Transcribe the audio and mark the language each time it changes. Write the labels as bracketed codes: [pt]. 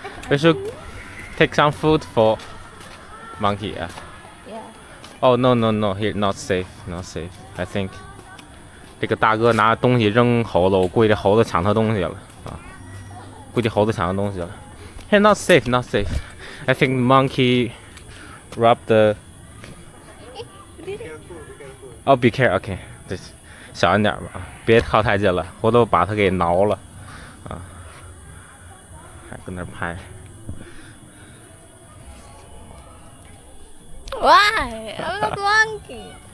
[en] We should take some food for monkey. Yeah. Oh no, here not safe. I think. [zh] 这个大哥拿东西扔猴子，我估计这猴子抢他东西了啊！估计猴子抢他东西了。 [en] Hey, not safe. I think monkey robbed the. Oh, be careful. [zh] OK， 这小心点吧，别靠太近了，回头把它给挠了啊！还跟那拍。 [en] Why? I'm not monkey.